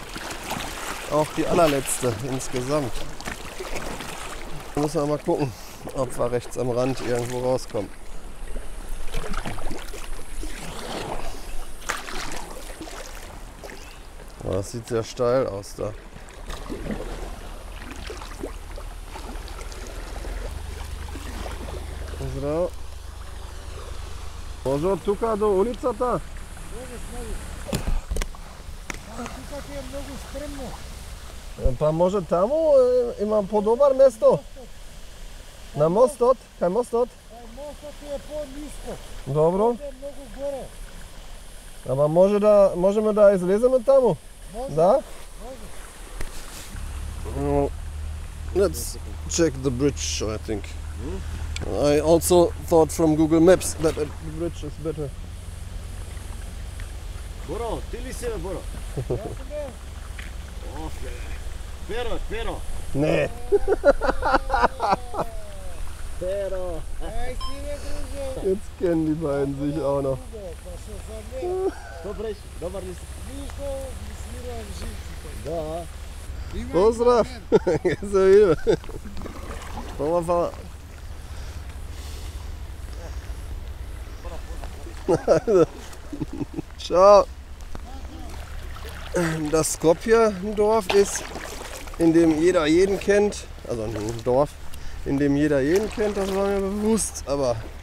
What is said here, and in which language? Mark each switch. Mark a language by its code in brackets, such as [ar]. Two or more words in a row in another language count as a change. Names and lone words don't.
[de] Auch die allerletzte insgesamt. Da müssen wir mal gucken, ob wir rechts am Rand irgendwo rauskommen. Oh, das sieht sehr steil aus da. So. [mk] Može od tuka do ulicata? [bg] Тук е много стръмно. [mk] Pa može tamo, imam podobar mesto. Na mostot? Kaj mostot? [bg] Мостът е по-ниско. [mk] Dobro. [bg] Е много горе. Ама можем да излезем tamo? Може. Da? [en] Let's check the bridge, I think. I also thought from Google Maps that the bridge is better. [mk] Боро, ти ли си бе, Боро? Офе. Перо. Ne. Перо. Ай, ти бе, друже. [de] Jetzt kennen die beiden sich auch noch. [bg] Добре, добър ли си? Нищо не свирам живците. Да. [sr] Pozdrav! Se vidimo. Hvala. [it] Ciao. [de] Das Skopje-Dorf ist, in dem jeder jeden kennt. Also ein Dorf, in dem jeder jeden kennt, das war mir bewusst.